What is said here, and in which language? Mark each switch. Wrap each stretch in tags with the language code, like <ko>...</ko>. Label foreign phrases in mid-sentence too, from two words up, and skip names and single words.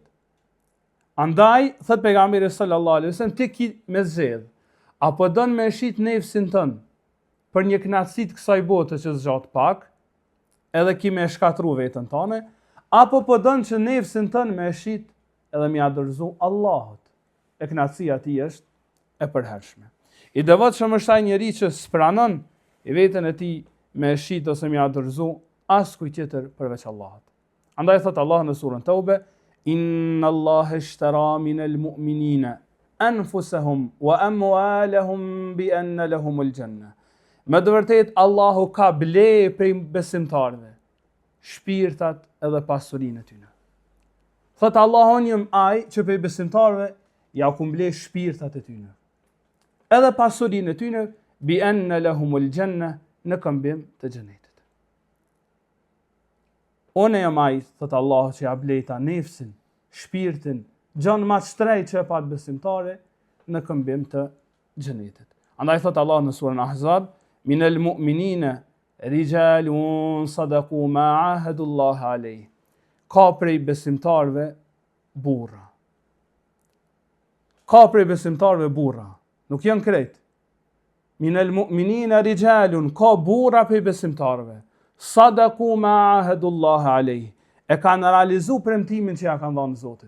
<sq>Andaj, thot pejgamberi</sq> <ar>صلى الله عليه وسلم,</ar> <sq>ti ki me zgjedh, apo don me shit nefsin tën për një kënaqësi të kësaj bote që zgjat pak, edhe ki me shkatru veten tënde, apo po don që nefsin tën me shit edhe me adorzu Allahut. E kënaqësia ti është e përhershme. I devotshëm është ai njeri që s'pranon i veten e tij me shit ose me adorzu askujt tjetër përveç Allahut. Andaj thot Allah në surën Taube:</sq> <ar>إن الله اشترى من المؤمنين أنفسهم وأموالهم بأن لهم الجنة.</ar> <sq>Me të vërtetë Allahu ka ble prej besimtarëve shpirtat edhe pasurinë e tyre. Thot Allahu njëm ai që prej besimtarëve ja ku ble shpirtat e tyre. Edhe pasurinë e tyre</sq> <ar>بأن لهم الجنة,</ar> <sq>në këmbim të xhenetit. Unë jam ai, thot Allahu, që ja bleta nefsin, shpirtin, gjon ma shtrejt që e pat besimtare në këmbim të xhenetit. Andaj thot Allah në surën Ahzab:</sq> <ar>من المؤمنين رجال صدقوا ما عاهدوا الله عليه.</ar> <sq>ka prej besimtarve burra. Ka prej besimtarve burra. Nuk janë krejt.</sq> <ar>من المؤمنين رجال,</ar> <sq>ka burra prej besimtarve.</sq> <ar>صدقوا ما عاهدوا الله عليه.</ar> <sq>E kanë realizu premtimin që ja kanë dhënë Zotit.</sq>